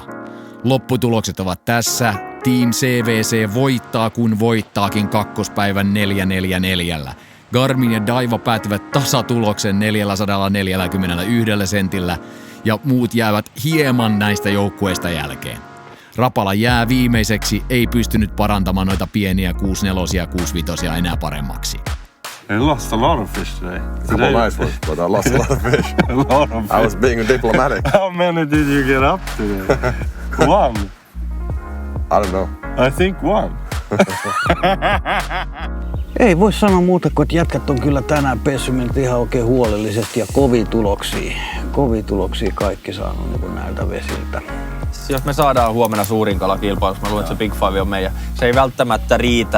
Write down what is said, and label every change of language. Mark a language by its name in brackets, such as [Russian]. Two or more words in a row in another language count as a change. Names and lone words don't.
[Finnish] Lopputulokset ovat tässä. Team CVC voittaa, kun voittaakin kakkospäivän 444. Garmin ja Daiva päätyvät tasatuloksen 441 sentillä ja muut jäävät hieman näistä joukkueista jälkeen. Rapala jää viimeiseksi, ei pystynyt parantamaan noita pieniä 64 ja 65 enää paremmaksi. [English] I lost a lot of fish today. Couple nice ones, but I lost a lot of fish. A lot of fish. I was being diplomatic. How many did you get up today? One. I don't know. I think one. [Finnish] Ei voi sanoa muuta kuin, että jätkät on kyllä tänään pessynyt ihan oikein huolellisesti ja kovia tuloksia kaikki saanut niin kuin näiltä vesiltä. Jos me saadaan huomenna suurin kala kilpailussa, mä luulen, että se Big Five on meidän. Se ei välttämättä riitä.